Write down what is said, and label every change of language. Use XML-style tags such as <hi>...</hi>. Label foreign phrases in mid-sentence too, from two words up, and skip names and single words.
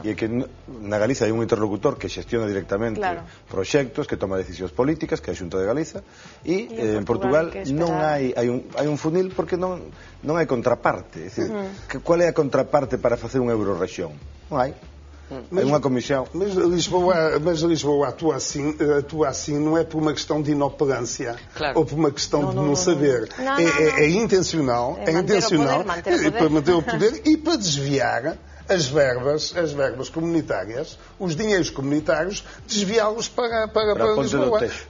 <gl>E é que na Galiza hai un interlocutor que xestiona directamente proxectos, que toma decisións políticas, que é a Xunta de Galiza, e en Portugal non hai un funil porque non hai contraparte. É dicir, qual é a contraparte para facer unha eurorrexión? Non hai. É unha comisión.</gl> <pt>Mas Lisboa atua assim não é por uma questão de inoperância, ou por uma questão de não saber. É intencional, para manter o poder e para desviar as verbas comunitárias, os dinheiros comunitários, desviá-los para Lisboa.</pt>